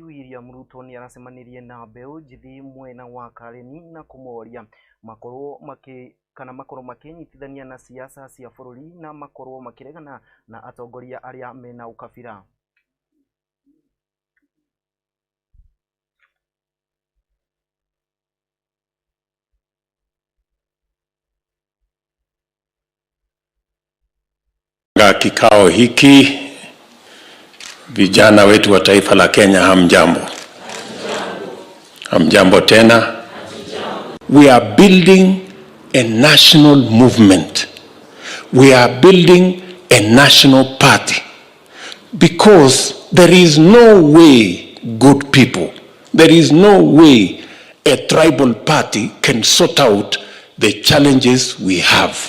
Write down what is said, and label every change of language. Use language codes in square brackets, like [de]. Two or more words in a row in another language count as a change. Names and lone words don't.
[ki] William RUTO ni aracemanirie na mbeũ njithi mwena wa Kareni na kũmoria makorwo makinyitithania na siasa cia bũrũri na makorwo makiregana na atongoria arĩa mena ukabira. [sw] Kikao hiki, vijana wetu wa taifa la Kenya, hamjambo. Hamjambo tena. [en] We are building a national movement. We are building a national party because there is no way, good people, there is no way a tribal party can sort out the challenges we have.